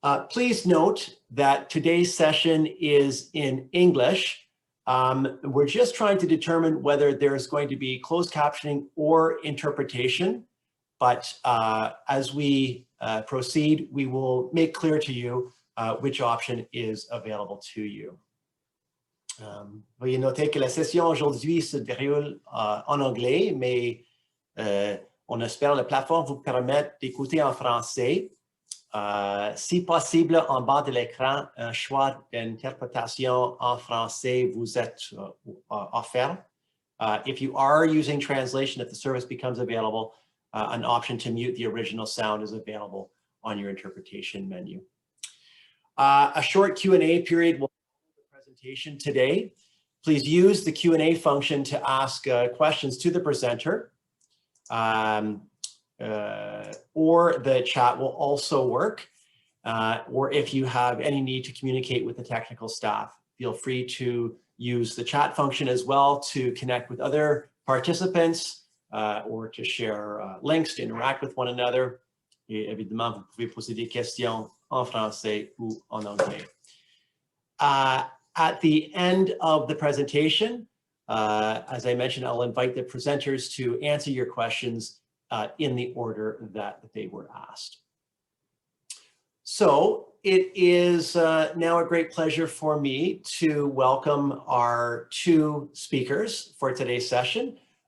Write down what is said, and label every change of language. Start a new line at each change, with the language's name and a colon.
English: Please note that today's session is in English. We're just trying to determine whether there's going to be closed captioning or interpretation. But as we proceed, we will make clear to you which option is available to you.
French: Veuillez noter que la session aujourd'hui se déroule en anglais, mais on espère la plateforme vous permettre d'écouter en français. Si possible, en bas de l'écran, un choix d'interprétation en français vous est offert.
English: If you are using translation, if the service becomes available, an option to mute the original sound is available on your interpretation menu. A short Q&A period will follow the presentation today. Please use the Q&A function to ask questions to the presenter, or the chat will also work. Or if you have any need to communicate with the technical staff, feel free to use the chat function as well to connect with other participants, or to share links, to interact with one another.
French: Et évidemment, vous pouvez poser des questions en français ou en anglais.
English: At the end of the presentation, as I mentioned, I'll invite the presenters to answer your questions in the order that they were asked. So it is now a great pleasure for me to welcome our two speakers for today's session.